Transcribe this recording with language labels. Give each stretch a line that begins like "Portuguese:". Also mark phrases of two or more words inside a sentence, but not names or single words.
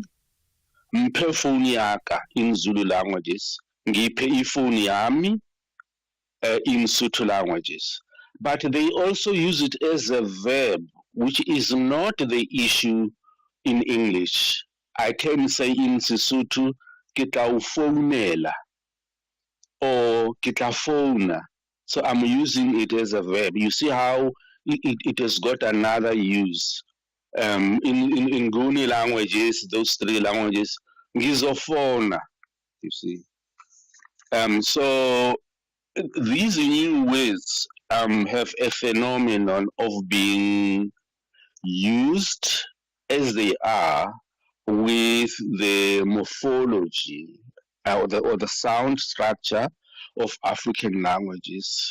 Southern Sotho: Mphe phone yaka
English: in Zulu languages.
Zulu: Ngiphe ifoni yami
English: in Sotho languages. But they also use it as a verb, which is not the issue in English. I can say in Sesotho,
Southern Sotho: ke tla o founela
English: or
Southern Sotho: ke tla phona.
English: So I'm using it as a verb. You see how it has got another use. In Nguni languages, those three languages, ngizofona, you see. So these new words have a phenomenon of being used as they are with the morphology or the sound structure of African languages.